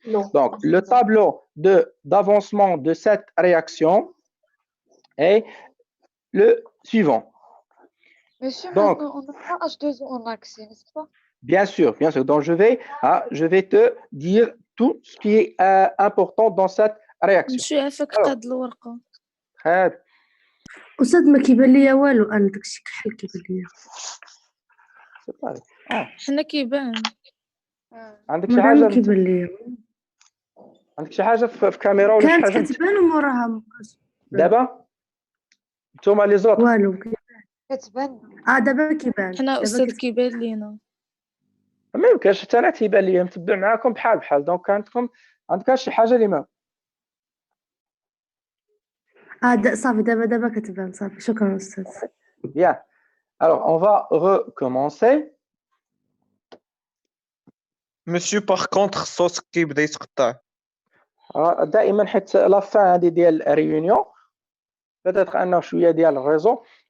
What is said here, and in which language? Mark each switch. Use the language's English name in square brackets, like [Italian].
[French] Donc, le tableau d'avancement de cette réaction est le suivant. Monsieur, donc, maintenant, on n'a pas H2O en accès, n'est-ce pas? Bien sûr, bien sûr. Donc, je vais te dire tout ce qui est important dans cette réaction. [Arabic] monsieur عافاك قاد الورقة. [French] Très bien. [Arabic] أستاذ ما كيبان ليا والو أنا داكشي كحل كيبان ليا. حنا كيبان. عندك شي ما حاجة كيبان ليا. عندك شي حاجة في كاميرا ولا شي حاجة؟ كانت كتبان وموراها دابا نتوما لي زوط والو كتبان. دابا كيبان. حنا أستاذ كيبان لينا. ما يمكنش حتى انا تيبان لي متبع معاكم بحال دونك عندك شي حاجة اللي ما صافي دابا كتبان صافي شكرا أستاذ. [French] Bien. Alors, on va recommencer. Monsieur, par contre, [Arabic] الصوت كيبدا يتقطع. دائما حيت لا فان هذه ديال الريونيون [French] peut-être [Arabic] انه شويه ديال الريزو.